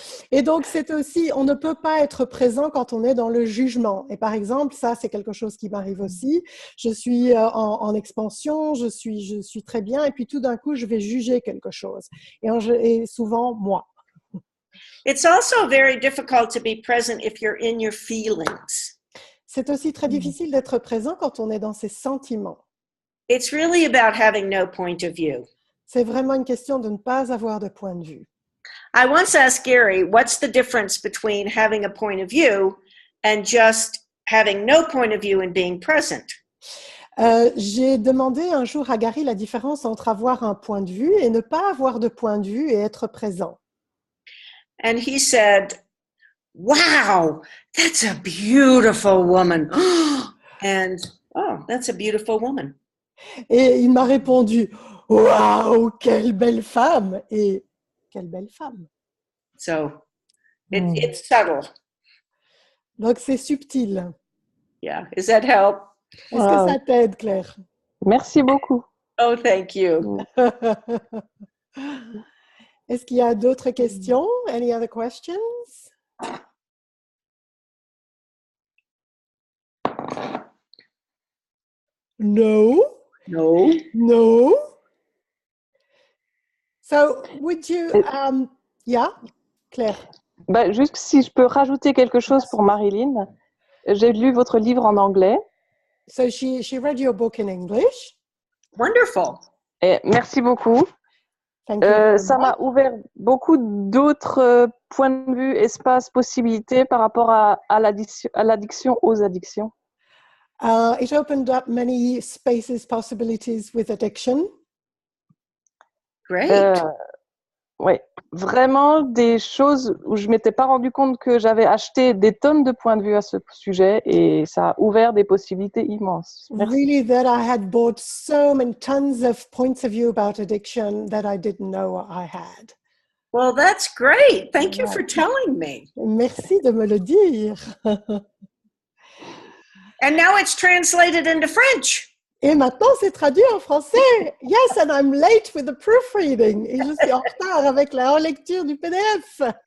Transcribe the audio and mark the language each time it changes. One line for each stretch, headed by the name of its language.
French: Et donc, c'est aussi, on ne peut pas être présent quand on est dans le jugement. Et par exemple, ça, c'est quelque chose qui m'arrive aussi. Je suis en expansion, je suis très bien, et puis tout d'un coup, je vais juger quelque chose. Et souvent, moi.
English: It's also very difficult to be present if you're in your feelings.
French: C'est aussi très difficile d'être présent quand on est dans ses sentiments.
English: It's really about having no point of view.
French: C'est vraiment une question de ne pas avoir de point de vue.
English: I once asked Gary, what's the difference between having a point of view and just having no point of view and being present?
French: J'ai demandé un jour à Gary la différence entre avoir un point de vue et ne pas avoir de point de vue et être présent.
English: And he said, wow, that's a beautiful woman. And, oh, that's a beautiful woman.
French: Et il m'a répondu, waouh, quelle belle femme! Et quelle belle femme!
English: So, it's subtle.
French: Donc, c'est subtil.
English: Yeah. Does that help?
French: Est-ce que ça t'aide, Claire? Merci beaucoup.
English: Oh, thank you.
French: Est-ce qu'il y a d'autres questions?
English: Any other questions? No. No. No. So, would you, yeah, Claire?
French: Bah, juste si je peux rajouter quelque chose pour Marilyn. J'ai lu votre livre en anglais.
English: So she read your book in English. Wonderful.
French: Et merci beaucoup.
English: Thank you very
French: Ça
English: much.
French: m'a ouvert beaucoup d'autres points de vue, espaces, possibilités par rapport à l'addiction, aux addictions.
English: It opened up many spaces, possibilities with addiction. Great.
French: Ouais, vraiment des choses où je m'étais pas rendu compte que j'avais acheté des tonnes de points de vue à ce sujet et ça a ouvert des possibilités immenses. Merci.
English: Really, that I had bought so many tons of points of view about addiction that I didn't know I had. Well, that's great. Thank you for telling me.
French: Merci de me le dire.
English: And now it's translated into French.
French: Et maintenant, c'est traduit en français.
English: Yes, and I'm late with the proofreading.
French: Et je suis en retard avec la relecture du PDF.